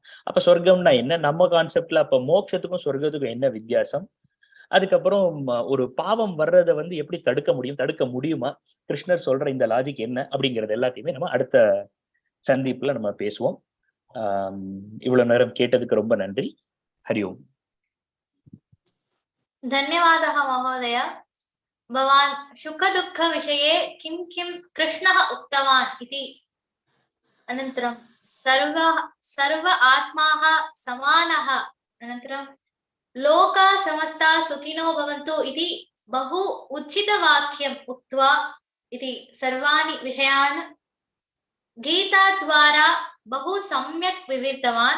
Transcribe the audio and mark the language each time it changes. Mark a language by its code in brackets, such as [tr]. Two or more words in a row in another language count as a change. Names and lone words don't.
[ta] அப்ப சொர்க்கம்னா என்ன நம்ம கான்செப்ட்ல? அப்ப மோட்சத்துக்கும் சொர்க்கத்துக்கும் என்ன வித்தியாசம்? அதுக்கப்புறம் ஒரு பாவம் வர்றதை வந்து எப்படி தடுக்க முடியும், தடுக்க முடியுமா, கிருஷ்ணர் சொல்ற இந்த லாஜிக் என்ன அப்படிங்கிறது எல்லாத்தையுமே நம்ம அடுத்த சந்திப்புல நம்ம பேசுவோம். இவ்வளவு நேரம் கேட்டதுக்கு ரொம்ப நன்றி. [sa] हरि ओम्. धन्यवादः महोदय। भवान् सुखदुःखविषये किं किं कृष्णः उक्तवान् इति, अनन्तरं सर्व आत्माः समानः, अनन्तरं लोका समस्ता सुखिनो भवन्तु इति बहु उचितवाक्यम् उक्त्वा इति सर्वाणि विषयान् गीता द्वारा बहु सम्यक् विवृतवान्।